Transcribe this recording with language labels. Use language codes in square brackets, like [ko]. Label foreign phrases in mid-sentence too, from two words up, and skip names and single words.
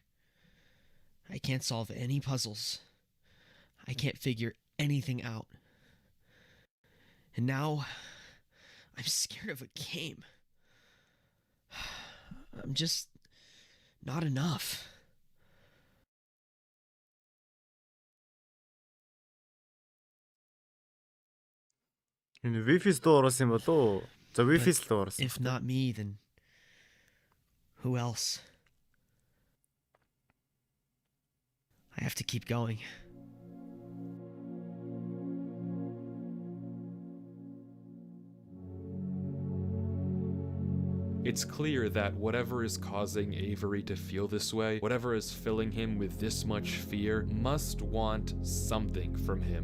[en] I can't solve any puzzles. I can't figure anything out. And now, I'm scared of a game. I'm just not enough. [mn] Энэ [en] Wi-Fi store [mn] оруулсан юм болоо. За [en] Wi-Fi store [mn] оруулсан. [en] If not me, then who else? I have to keep going. It's clear that whatever is causing Avery to feel this way, whatever is filling him with this much fear, must want something from him.